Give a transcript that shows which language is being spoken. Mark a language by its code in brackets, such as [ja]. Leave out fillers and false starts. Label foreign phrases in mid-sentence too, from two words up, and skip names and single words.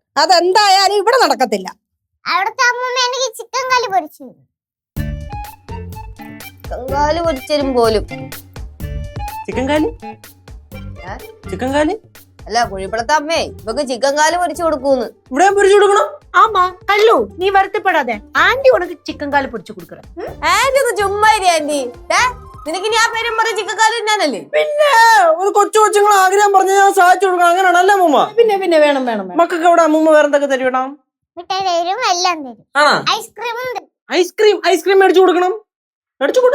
[ml] അതെന്തായാലും ഇവിടെ നടക്കത്തില്ല. അവിടുത്തെ അമ്മൂമ്മ എനിക്ക് ചിക്കൻ കറി പൊരിച്ചു തരും. കങ്കാല് പൊരിച്ചരും പോലും. ചിക്കൻ കാല്? ചിക്കൻ കാല് അല്ല, കുഴിപ്പുറത്തെ അമ്മേ ഇവക്ക് ചിക്കൻ കാല് പൊരിച്ചു കൊടുക്കൂന്ന്. ഇവിടെ പൊരിച്ചു കൊടുക്കണം. [ta] ஆமா கல்லு, நீ வருத்தப்படாத. ஆண்டி உனக்கு சிக்கன் கால் பொரிச்சு கொடுக்கறேன். [ml] ആന്റി ഒന്ന് ചുമ്മാ ഇരി ആന്റി. നിനക്ക് ഞാൻ പേരും പറയും ചിക്കൻ കാല് തിന്നാനല്ലേ? പിന്നെ ഒരു കൊച്ചു കൊച്ചുങ്ങൾ ആഗ്രഹം പറഞ്ഞ ഞാൻ സാധിച്ചു കൊടുക്കണം. അങ്ങനെയാണല്ലേ അമ്മൂമ്മ? പിന്നെ വേണം വേണം. മക്കൾക്ക് അവിടെ അമ്മൂമ്മ വേറെന്തൊക്കെ തരും? മിഠായി തരും, എല്ലാം തരും. ഐസ്ക്രീമും തരും. ഐസ്ക്രീം മേടിച്ചു കൊടുക്കണം. മേടിച്ചു കൊടു.